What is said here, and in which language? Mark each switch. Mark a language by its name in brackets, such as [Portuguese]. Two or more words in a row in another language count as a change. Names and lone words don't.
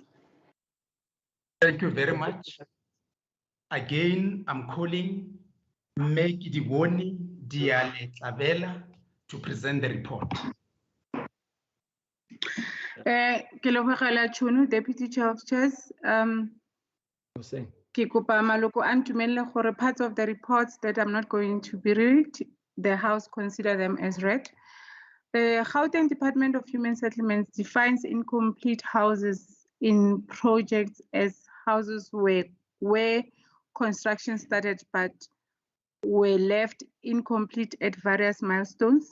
[English] Thank you very much. Again, I'm calling Mekidiwoni Diale Tabela to present the report. Deputy Chair of Chairs. [Tswana] Ke kopa maloko a ntumelle gore [English] parts of the reports that I'm not going to be read, the House consider them as read. The Gauteng Department of Human Settlements defines incomplete houses in projects as houses where construction started but were left incomplete at various milestones.